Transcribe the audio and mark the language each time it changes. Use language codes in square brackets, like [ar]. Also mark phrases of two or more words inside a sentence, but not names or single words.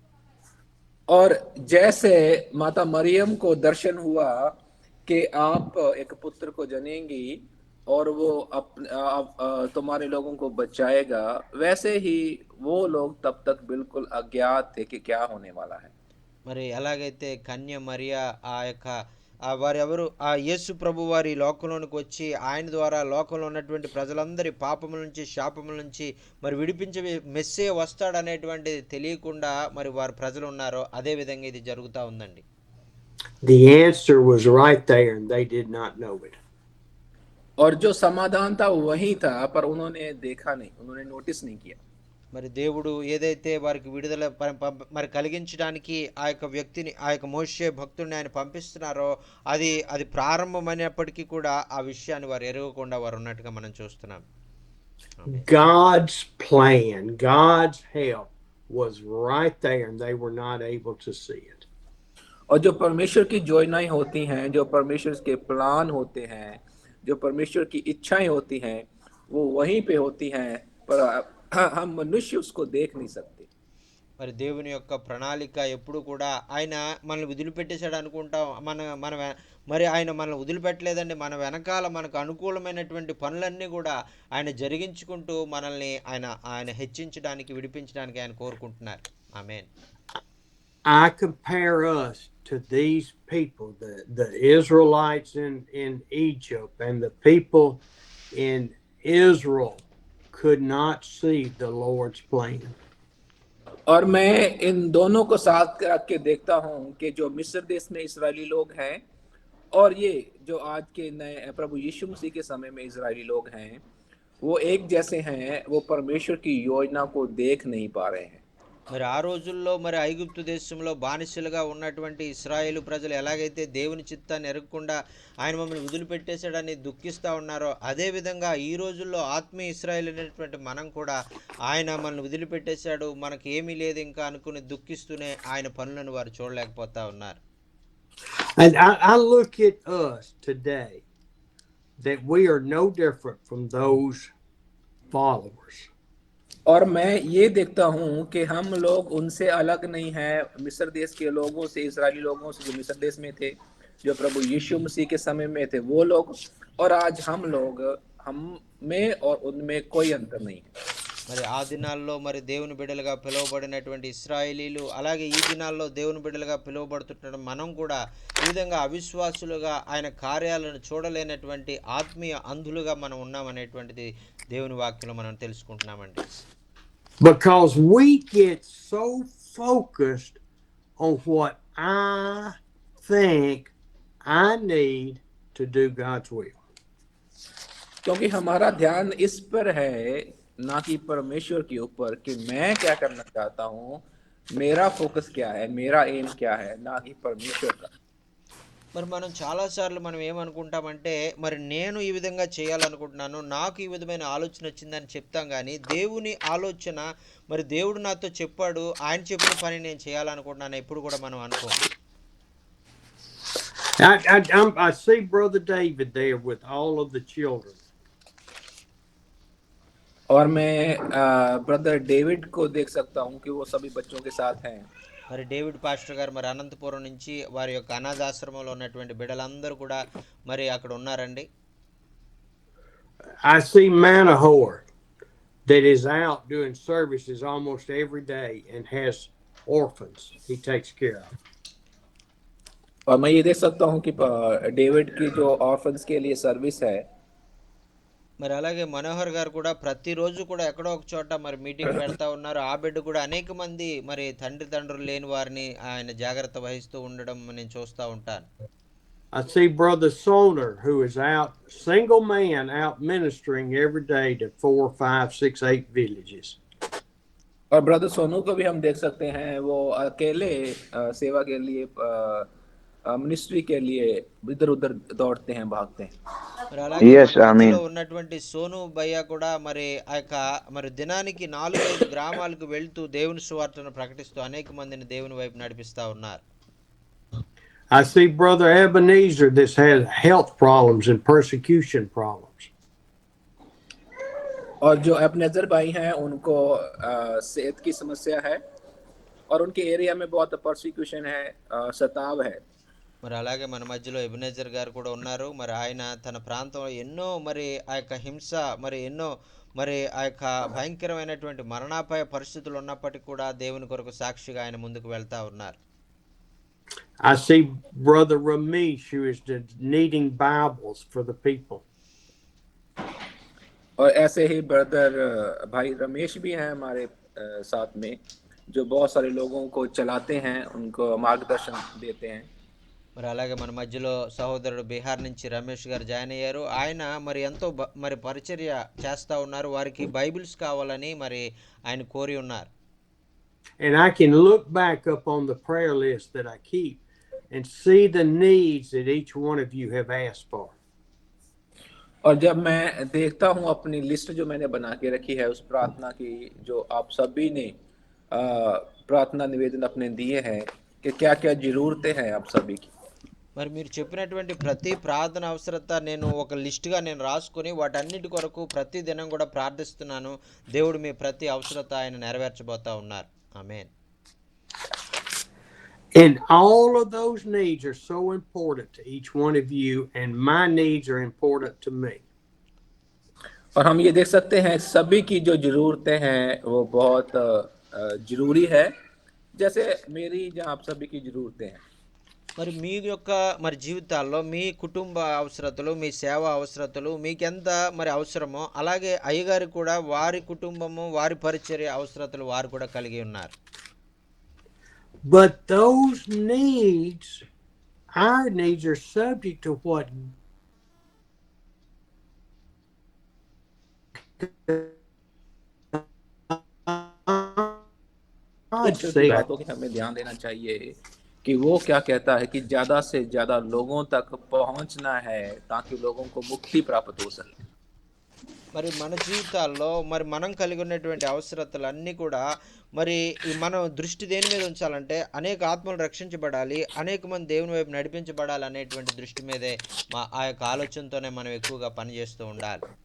[hi] और जैसे माता मरियम को दर्शन हुआ कि आप एक पुत्र को जनेंगी और वो तुम्हारे लोगों को बचाएगा, वैसे ही वो लोग तब तक बिल्कुल अज्ञात थे कि क्या होने वाला है. [te] మరి ఎలాగైతే కన్య మరియా ఆ యొక్క వారెవరు ఆ యేసు ప్రభు వారి లోకంలోనికి వచ్చి ఆయన ద్వారా లోకంలో ఉన్నటువంటి ప్రజలందరి పాపముల నుంచి శాపముల నుంచి మరి విడిపించే మెస్సే వస్తాడనేటువంటిది తెలియకుండా మరి వారి ప్రజలు ఉన్నారో అదే విధంగా ఇది జరుగుతూ ఉందండి. [en] The answer was right there and they did not know it. [hi] और जो समाधान था वही था, पर उन्होंने देखा नहीं, उन्होंने नोटिस नहीं किया. [te] మరి దేవుడు ఏదైతే వారికి విడుదల మరి కలిగించడానికి ఆ యొక్క వ్యక్తిని ఆ యొక్క మోషే భక్తుడిని ఆయన పంపిస్తున్నారో అది ప్రారంభమైనప్పటికీ కూడా ఆ విషయాన్ని వారు ఎరగకుండా వారు ఉన్నట్టుగా మనం చూస్తున్నాం. [en] God's plan, God's help was right there and they were not able to see it. [hi] और जो परमेश्वर की योजनाएं होती हैं, जो परमेश्वर के प्लान होते हैं, जो परमेश्वर की इच्छाएं होती हैं, वो वहीं पे होती हैं, पर हम मनुष्य उसको देख नहीं सकते. [te] మరి దేవుని యొక్క ప్రణాళిక ఎప్పుడు కూడా ఆయన మనల్ని వదిలిపెట్టేశాడు అనుకుంటాం. మన మరి ఆయన మనల్ని వదిలిపెట్టలేదండి. మన వెనకాల మనకు అనుకూలమైనటువంటి పనులన్నీ కూడా ఆయన జరిగించుకుంటూ మనల్ని ఆయన హెచ్చించడానికి విడిపించడానికి ఆయన కోరుకుంటున్నారు. ఆమేన్. [en] I compare us to these people, the Israelites in Egypt and the people in Israel could not see the Lord's plan. [hi] और मैं इन दोनों को साथ रख के देखता हूं कि जो मिस्र देश में इस्राएली लोग हैं और ये जो आज के नए प्रभु यीशु मसीह के समय में इस्राएली लोग हैं, वो एक जैसे हैं, वो परमेश्वर की योजना को देख नहीं पा रहे हैं. [te] మరి ఆ రోజుల్లో మరి ఐగుప్తు దేశంలో బానిసలుగా ఉన్నటువంటి ఇశ్రాయేలు ప్రజలు ఎలాగైతే దేవుని చిత్తాన్ని ఎరగకుండా ఆయన మమ్మల్ని వదిలిపెట్టేశాడని దుఃఖిస్తూ ఉన్నారో అదేవిధంగా ఈ రోజుల్లో ఆత్మీయ ఇశ్రాయేలు అనేటువంటి మనం కూడా ఆయన మనల్ని వదిలిపెట్టేశాడు, మనకి ఏమీ లేదు ఇంకా అనుకుని దుఃఖిస్తూనే ఆయన పనులను వారు చూడలేకపోతా ఉన్నారు. [en] And I look at us today that we are no different from those followers. [hi] और मैं ये देखता हूँ कि हम लोग उनसे अलग नहीं हैं, मिस्र देश के लोगों से, इस्राएली लोगों से जो मिस्र देश में थे, जो प्रभु यीशु मसीह के समय में थे वो लोग, और आज हम में और उनमें कोई अंतर नहीं है. [te] మరి ఆ దినాల్లో మరి దేవుని బిడ్డలుగా పిలువబడినటువంటి ఇశ్రాయేలీలు అలాగే ఈ దినాల్లో దేవుని బిడ్డలుగా పిలువబడుతున్న మనం కూడా ఈ విధంగా అవిశ్వాసులుగా ఆయన కార్యాలను చూడలేనటువంటి ఆత్మీయ అంధులుగా మనం ఉన్నామనేటువంటిది దేవుని వాక్యంలో మనం తెలుసుకుంటున్నామండి. [en] Because we get so focused on what I think I need to do God's will. [hi] क्योंकि हमारा ध्यान इस पर है, ना कि परमेश्वर के ऊपर कि मैं क्या करना चाहता हूँ, मेरा फोकस क्या है, मेरा एम क्या है, ना कि परमेश्वर का. [te] మరి మనం చాలాసార్లు మనం ఏమనుకుంటామంటే మరి నేను ఈ విధంగా చేయాలనుకుంటున్నాను, నాకు ఈ విధమైన ఆలోచన వచ్చిందని చెప్తాం, కానీ దేవుని ఆలోచన మరి దేవుడు నాతో చెప్పాడు, ఆయన చెప్పిన పని నేను చేయాలనుకుంటున్నాను ఎప్పుడు కూడా మనం అనుకోం. [en] I see Brother David there with all of the children. [hi] और मैं ब्रदर डेविड को देख सकता हूँ कि वो सभी बच्चों के साथ हैं. [te] మరి డేవిడ్ పాస్టర్ గారు మరి అనంతపురం నుంచి వారి యొక్క అనాథాశ్రమంలో ఉన్నటువంటి బిడ్డలందరూ కూడా మరి అక్కడ ఉన్నారండి. [en] I see Manahor that is out doing services almost every day and has orphans. He takes care of. [hi] और मैं ये देख सकता हूँ कि डेविड की जो ऑर्फन्स के लिए सर्विस है, [te] మరి అలాగే మనోహర్ గారు కూడా ప్రతిరోజు కూడా ఎక్కడో ఒక చోట మరి మీటింగ్ పెడతా ఉన్నారు. ఆ బిడ్డ కూడా అనేక మంది మరి తండ్రులు లేని వారిని ఆయన జాగ్రత్త వహిస్తూ ఉండడం నేను చూస్తూ ఉంటాను. [en] I see Brother Soner, who is out, single man, out ministering every day to 4, 5, 6, 8 villages. [hi] और ब्रदर सोनू को भी हम देख सकते हैं, वो अकेले सेवा के लिए मिनिस्ट्री के लिए इधर उधर दौड़ते हैं, भागते हैं. [te] మరి అలాగే [en] Yes, [te] మన మధ్యలో [en] Amen. [te] ఉన్నటువంటి సోను భయ్య కూడా మరి ఆ యొక్క మరి దినానికి 4-5 గ్రామాలకు వెళ్తూ దేవుని సువార్తను ప్రకటిస్తూ అనేక మందిని దేవుని వైపు నడిపిస్తా ఉన్నారు. [en] I see Brother Ebenezer that has health problems and persecution problems. [hi] और जो एबनेजर भाई हैं, उनको सेहत की समस्या है और उनके एरिया में बहुत परसिक्यूशन है, सताव है. [te] మరి అలాగే మన మధ్యలో ఎబినేజర్ గారు కూడా ఉన్నారు. మరి ఆయన తన ప్రాంతంలో ఎన్నో మరి ఆ యొక్క హింస మరి ఎన్నో మరి ఆ యొక్క భయంకరమైనటువంటి మరణాపాయ పరిస్థితులు ఉన్నప్పటికీ కూడా దేవుని కొరకు సాక్షిగా ఆయన ముందుకు వెళ్తా ఉన్నారు. [en] I see Brother Ramesh, who is needing Bibles for the people. [hi] और ऐसे ही ब्रदर भाई रमेश भी हैं हमारे साथ में, जो बहुत सारे लोगों को चलाते हैं, उनको मार्गदर्शन देते हैं. [te] మరి అలాగే మన మధ్యలో సహోదరుడు బీహార్ నుంచి రమేష్ గారు జాయిన్ అయ్యారు. ఆయన మరి ఎంతో మరి పరిచర్య చేస్తూ ఉన్నారు. వారికి బైబిల్స్ కావాలని మరి ఆయన కోరి ఉన్నారు. [en] And I can look back up on the prayer list that I keep and see the needs that each one of you have asked for. [hi] और जब मैं देखता हूँ अपनी लिस्ट जो मैंने बना के रखी है, उस प्रार्थना की जो आप सभी ने प्रार्थना निवेदन अपने दिए हैं, कि क्या क्या जरूरतें हैं आप सभी की. [te] మరి మీరు చెప్పినటువంటి ప్రతి ప్రార్థన అవసరత నేను ఒక లిస్టుగా నేను రాసుకొని వాటన్నిటి కొరకు ప్రతి దినం కూడా ప్రార్థిస్తున్నాను. దేవుడు మీ ప్రతి అవసరత ఆయన నెరవేర్చబోతా ఉన్నారు. ఆమేన్. [en] And all of those needs are so important to each one of you, and my needs are important to me. [hi] और हम ये देख सकते हैं सभी की जो जरूरतें हैं वो बहुत जरूरी है, जैसे मेरी जहाँ आप सभी की जरूरतें हैं. [te] మరి మీ యొక్క మరి జీవితాల్లో మీ కుటుంబ అవసరతలు, మీ సేవా అవసరతలు మీకెంత మరి అవసరమో అలాగే అయ్యగారు కూడా వారి కుటుంబము వారి పరిచర్య అవసరతలు వారు కూడా కలిగి ఉన్నారు. [en] But those needs, our needs, are subject to what God said. [hi] बातों की हमें ध्यान देना चाहिए कि वो क्या कहता है कि ज्यादा से ज्यादा लोगों तक पहुंचना है ताकि लोगों को मुक्ति प्राप्त हो सके. [te] మరి మన జీవితాల్లో మరి మనం కలిగి ఉన్నటువంటి అవసరతలన్నీ కూడా మరి మనం దృష్టి దేని మీద ఉంచాలంటే అనేక ఆత్మలు రక్షించబడాలి, అనేక మంది దేవుని వైపు నడిపించబడాలి అనేటువంటి దృష్టి మీదే ఆ యొక్క ఆలోచనతోనే మనం ఎక్కువగా పనిచేస్తూ ఉండాలి.